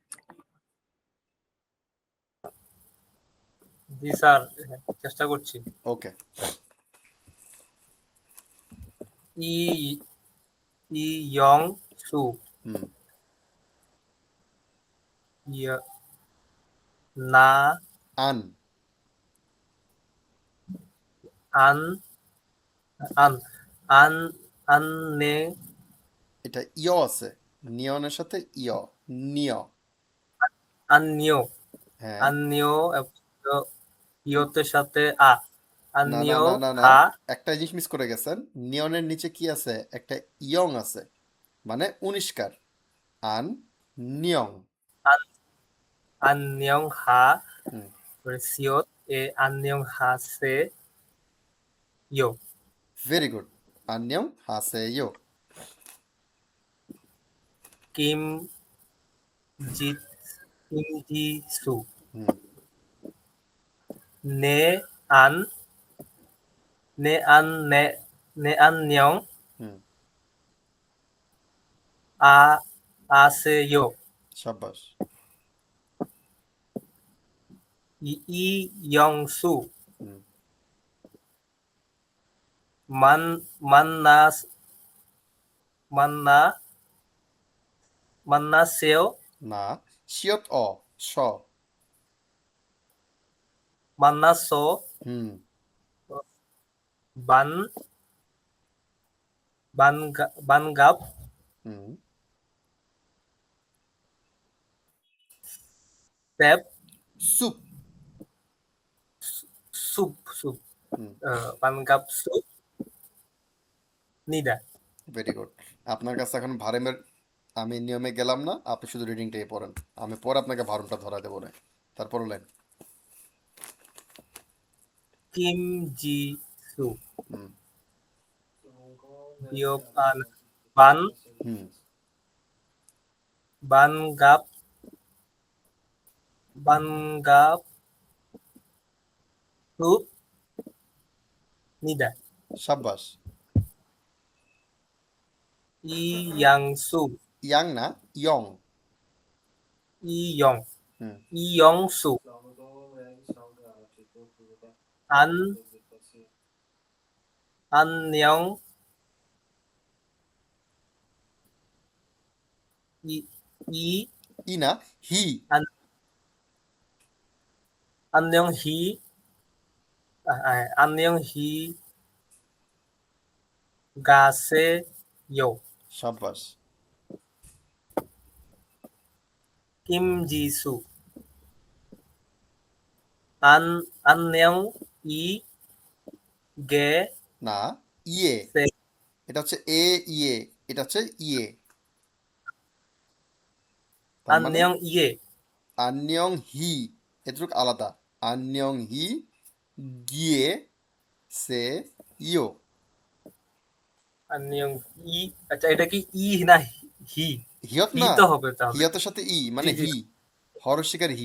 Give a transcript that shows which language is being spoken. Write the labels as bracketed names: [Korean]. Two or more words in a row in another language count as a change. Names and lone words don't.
[Bangla] জি স্যার, চেষ্টা করছি। ওকে, ই ই ইয়ং সু, হুম, ইয়- না আন, আন আন আন আন নে এটা ইয় আছে, নিয়নের সাথে ইয়, নিয়, আন্নিও হ্যাঁ, আন্নিও ইয়তের সাথে আ না না আন্নিও না না না, হা একটা জিনিস মিস করে গেছেন। নিয়নের নিচে কি আছে? একটা ইয়ং আছে, মানে উনিশকার। আন নিয়ং, আন আন্নিয়ং হা হুম, সিয়ত এ আন্নিয়ং হা সে ইয় [English] very good, [Korean] 안녕 하세요. [Bangla] কিম জিত কিম জি সু হুম, নে আন নে আন নে নে আন্নিয়ং হুম, আ আসে ইয় সাব্বাস, ই ইয়ং সু হুম, মান মান্নাস মান্না মান্না সেও না, শিয়ত অ, স, [Korean] 만났어. [Bangla] হুম [Korean] 반 반갑 [Bangla] হুম [Korean] 셉 [Bangla] সুপ [Korean] 숲 [Bangla] হুম [Korean] 반갑습니다. [English] ভেরি গুড। [Bangla] আপনার কাছে এখন ভারেমের আমি নিয়মে গেলাম না, আপনি শুধু রিডিংটাই পড়েন, আমি পরে আপনাকে ভারমটা ধরা দেবো না। তারপর লাইন। [Korean] 김지수 [Bangla] হুম [Korean] 비읍 반 [Bangla] হুম [Korean] 반갑 반갑습니다. [Bangla] সাব্বাস। [Korean] 이양수 [Bangla] ইয়াং না, ইয়ং। [Korean] 이영 [Bangla] হুম [Korean] 이영수 안 안녕 이 [Bangla] ই না, হি। [Korean] 안, 안녕 안녕 가세요. [Bangla] সাব্বাস। [Korean] 김지수 안녕 게 [Bangla] না, ইয়ে। [Korean] 세 [Bangla] এটা হচ্ছে এ ইয়ে, এটা হচ্ছে ইয়ে। তার মানে [Korean] 안녕 이에 [Bangla] আন্যং হি, এটুকু আলাদা। আন্যং হি গিয়ে সে ইয়ো। 안녕 আচ্ছা এটা কি ই না হি হিয়ত হি না, তো হবে তাহলে। হিয়তের সাথে ই জি মানে জি হি, হরশিকার হি।